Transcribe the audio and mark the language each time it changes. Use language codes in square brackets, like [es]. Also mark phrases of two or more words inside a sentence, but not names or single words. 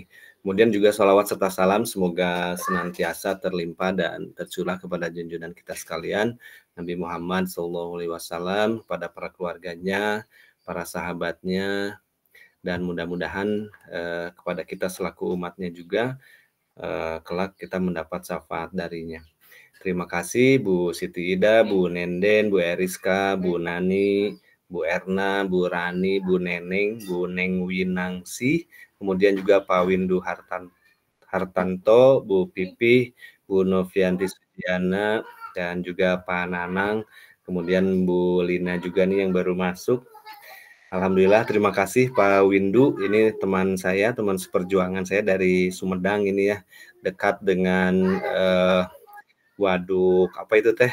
[id] Kemudian juga sholawat serta salam semoga senantiasa terlimpah dan tercurah kepada junjungan kita sekalian, Nabi Muhammad SAW, pada para keluarganya, para sahabatnya, dan mudah-mudahan kepada kita selaku umatnya juga kelak kita mendapat syafaat darinya. Terima kasih Bu Siti Ida, Bu Nenden, Bu Eriska, Bu Nani, Bu Erna, Bu Rani, Bu Neneng, Bu Neng Winangsi, kemudian juga Pak Windu Hartanto, Bu Pipi, Bu Novianti Sudiana, dan juga Pak Nanang, kemudian Bu Lina juga nih yang baru masuk. Alhamdulillah, terima kasih Pak Windu. Ini teman saya, teman seperjuangan saya dari Sumedang ini ya, dekat dengan waduk apa itu teh?